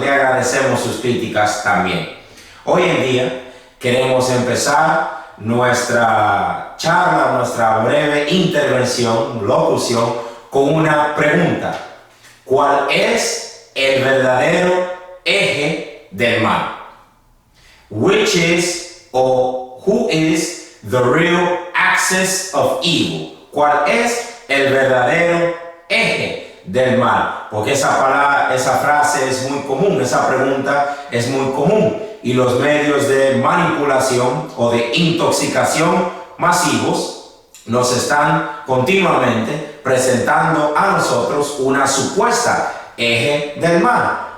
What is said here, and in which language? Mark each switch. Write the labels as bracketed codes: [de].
[es] Le agradecemos sus críticas también. Hoy en día queremos empezar nuestra charla, nuestra breve intervención, locución, con una pregunta. ¿Cuál es el verdadero eje del mal? [en] Which is, or who is the real axis of evil? [es] ¿Cuál es el verdadero eje del mal? Porque esa frase es muy común, esa pregunta es muy común, y los medios de manipulación o de intoxicación masivos nos están continuamente presentando a nosotros una supuesta eje del mal.